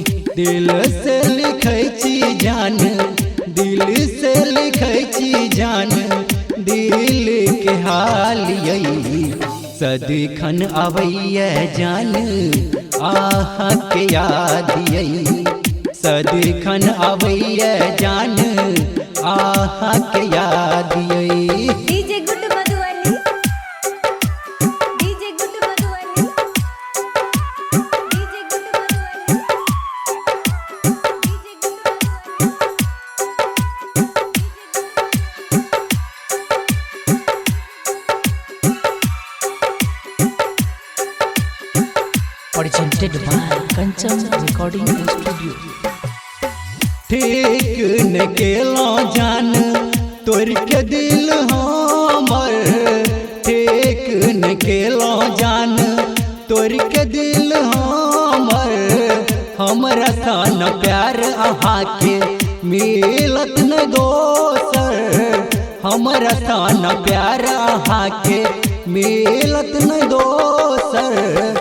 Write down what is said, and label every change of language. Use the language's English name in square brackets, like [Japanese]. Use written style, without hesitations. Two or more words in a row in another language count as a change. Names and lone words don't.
[Maithili] दिल से लिखै छी जान, दिल से लिखै छी जान, दिल के हाल यही सदिखन अबैया जान आहा के याद यही सदिखन अबैया जान आहा के याद यही। डीजे गुड मधुबनी, डीजे गुड मधुबनी, डीजे गुड मधुबनी, डीजे गुड [English] presented by Kanchan Recording Studio. [Maithili] ठीक न केलो जान तोर के दिल हमर, ठीक न केलो जान तोर के दिल हमर, हमरा सन प्यार अहा के मिलत न दोसर, हमरा सन प्यार अहा के मिलत न दोसर।